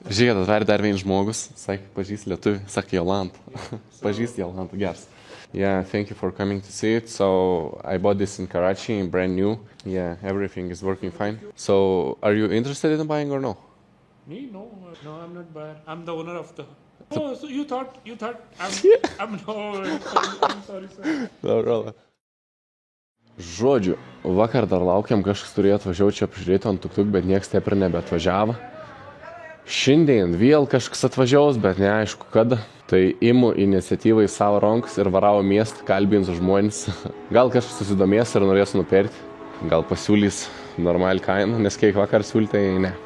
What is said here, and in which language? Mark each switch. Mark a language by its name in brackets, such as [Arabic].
[Lithuanian] Žiūrėk, atvarė dar vienas žmogus, sakė, pažįst lietuvį, sakė Jolanta. Pažįst Jolanta, geras. [English] Yeah, thank you for coming to see it. So I bought this in Karachi, brand new. Yeah, everything is working fine. So are you interested in buying or no? Me? No, I'm not buyer. I'm the owner of the. Oh, so you thought I'm sorry, sir. [Polish] Dobra. [Lithuanian] Žodžiu, vakar dar laukiam, kažkas turėjo atvažiuoti čia apžiūrėti ant tuk-tuk, bet nieks taip ir nebeatvažiavo. Šiandien vėl kažkas atvažiaus, bet neaišku kada. Tai imu iniciatyvą į savo rankas ir varau miestą, kalbinsiu žmonės. Gal kažkas susidomės ir norės nupirkti. Gal pasiūlys normalią kainą, nes kiek vakar siūlytai ne.